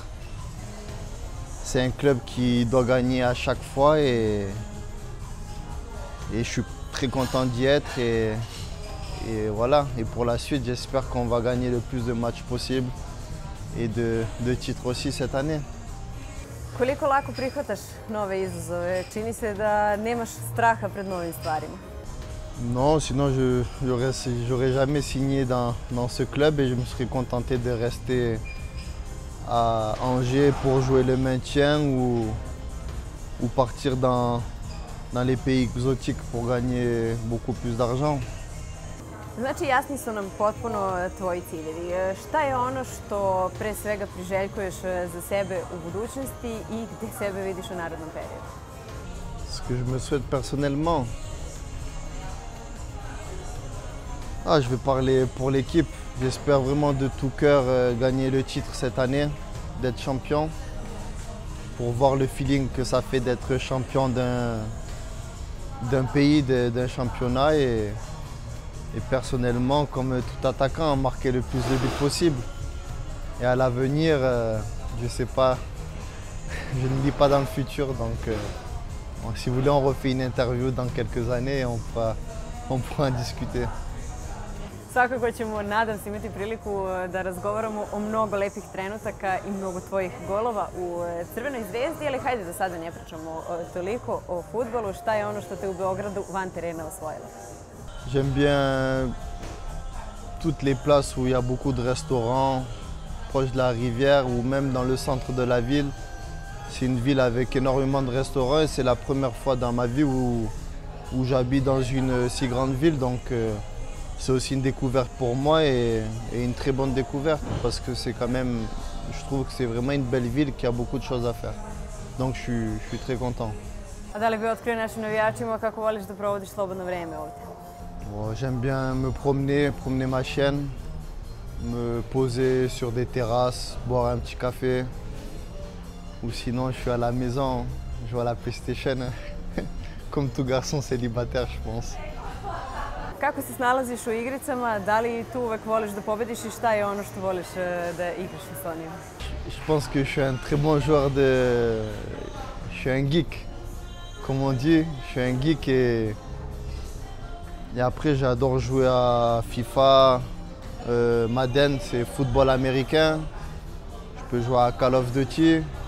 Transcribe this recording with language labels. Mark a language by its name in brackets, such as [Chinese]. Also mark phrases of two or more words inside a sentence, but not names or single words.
[French] C'est un club qui doit gagner à chaque fois et je suis très content d'y être. Et voilà. Et pour la suite, j'espère qu'on va gagner le plus de matchs possible et de titres aussi cette année. [Serbian] Koliko lako prihvataš nove izazove? Čini se da nemaš straha pred novim stvarima. [French] Non, sinon j'aurais jamais signé dans ce club et je me serais contenté de rester à Angers pour jouer le maintien ou partir dans les pays exotiques pour gagner beaucoup plus d'argent. [Serbian] Znači, jasni su nam potpuno tvoji ciljevi. Šta je ono što pre svega priželjkuješ za sebe u budućnosti i gde sebe vidiš u narednom periodu? [French] Ce que je me souhaite personnellement? Je vais parler pour l'équipe. J'espère vraiment de tout cœur gagner le titre cette année, d'être champion, pour voir le feeling que ça fait d'être champion d'un pays, d'un championnat et personnellement, comme tout attaquant, marquer le plus de buts possible. Et à l'avenir, je ne sais pas, je ne lis pas dans le futur, donc si vous voulez, on refait une interview dans quelques années et on pourra en discuter. [Serbian] Svakako ćemo, nadam se, imati priliku da razgovaramo o mnogo lepih trenutaka i mnogo tvojih golova u Crvenoj zvezdi, ali hajde da sada ne pričamo toliko o fudbalu. Šta je ono što te u Beogradu van terena osvojilo? [French] J'aime bien toutes les places où il y a beaucoup de restaurants, proche de la rivière ou même dans le centre de la ville. C'est une ville avec énormément de restaurants et c'est la première fois dans ma vie où j'habite dans une si grande ville. Donc c'est aussi une découverte pour moi et une très bonne découverte parce que c'est quand même, je trouve que c'est vraiment une belle ville qui a beaucoup de choses à faire. Donc je suis très content. [Serbian] A da li bi otkrio našim navijačima kako voliš da provodiš slobodno vreme ovdje? [French] J'aime bien me promener ma chienne, me poser sur des terrasses, boire un petit café. Ou sinon, je suis à la maison, je joue à la PlayStation, comme tout garçon célibataire, je pense. [Serbian] Kako se snalaziš u igricama? Da li tu uvek voliš da pobediš i šta je ono što voliš da igraš sa onima? [French] Je pense que je suis un très bon joueur de... Je suis un geek, comme on dit. Je suis un geek et après j'adore jouer à FIFA, Madden, c'est football américain. Je peux jouer à Call of Duty.